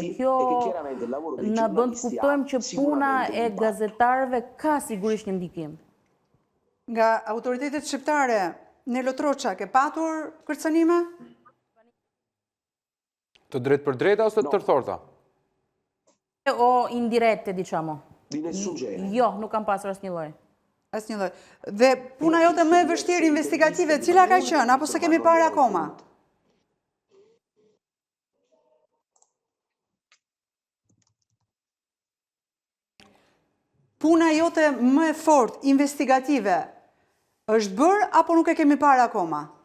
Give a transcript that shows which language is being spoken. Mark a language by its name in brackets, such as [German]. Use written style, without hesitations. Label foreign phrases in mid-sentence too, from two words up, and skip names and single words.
[Albanian] Kjo na bën të kuptojmë që puna e gazetarëve ka sigurisht një ndikim. Nga autoritetet shqiptare, Nelo Troça, ke patur kërcënime? Të drejt për drejta ose të tërthorta? [Italian] O indirette, diciamo. [Albanian] Jo, nuk kam pasur asnjë lloj. Asnjë lloj. Dhe puna jote më e vështirë investigative, cila ka qenë, apo se kemi parë akoma? Puna jote më e fortë investigative është bërë apo nuk e kemi parë akoma?